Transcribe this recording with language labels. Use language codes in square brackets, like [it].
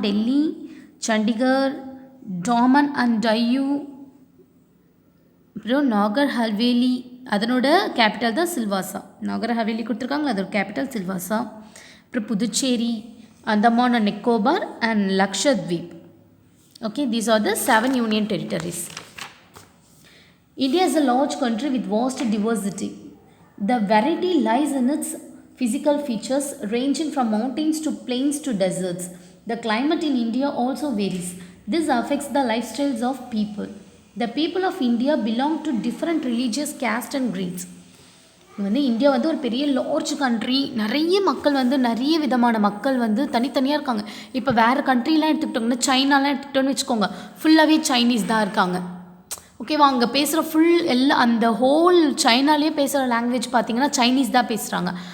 [ta] Delhi, Chandigarh, Daman and Diu, அப்புறம் நாகர் ஹவேலி அதனோட capital தான் சில்வாசா. நாகர் ஹவேலி கொடுத்துருக்காங்களா, அதோட கேபிட்டல் சில்வாசா. அப்புறம் Puducherry, Andaman and Nicobar and Lakshadweep. [en] Okay, these are the 7 union territories. India is a large country with vast diversity. The variety lies in its physical features ranging from mountains to plains to deserts. The climate in India also varies. This affects the lifestyles of people. The people of India belong to different religious caste and creeds. [ta] வந்து India வந்து ஒரு பெரிய [en] Large country. [ta] நிறைய மக்கள் வந்து நிறைய விதமான மக்கள் வந்து தனித்தனியாக இருக்காங்க. இப்போ வேறு கண்ட்ரிலாம் எடுத்துக்கிட்டோங்கன்னா, சைனாலாம் எடுத்துக்கிட்டோன்னு வச்சுக்கோங்க, ஃபுல்லாகவே சைனீஸ் தான் இருக்காங்க. ஓகேவா? அங்கே பேசுகிற எல்லாம் அந்த ஹோல் சைனாலேயே பேசுகிற லாங்குவேஜ் பார்த்திங்கன்னா சைனீஸ் தான் பேசுகிறாங்க.